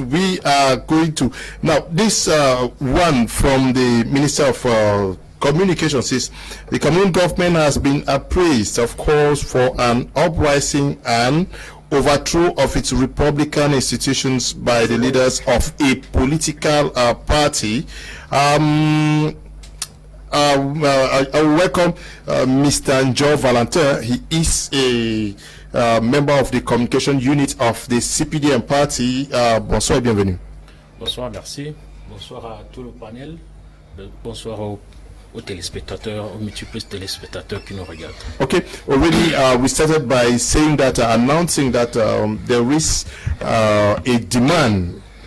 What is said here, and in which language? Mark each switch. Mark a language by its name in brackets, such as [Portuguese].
[English] We are going to now this one from the Minister of Communications says the Cameroon government has been appraised, of course, for an uprising and overthrow of its republican institutions by the leaders of a political party. I welcome Mr. Njo Valentin. He is a member of the communication unit of the CPDM party. [French] Bonsoir et bienvenue. Bonsoir, merci. Bonsoir à tout le panel. Bonsoir aux téléspectateurs, aux multiples téléspectateurs qui nous regardent. [English] Okay, already we started by saying that, announcing that there is a demand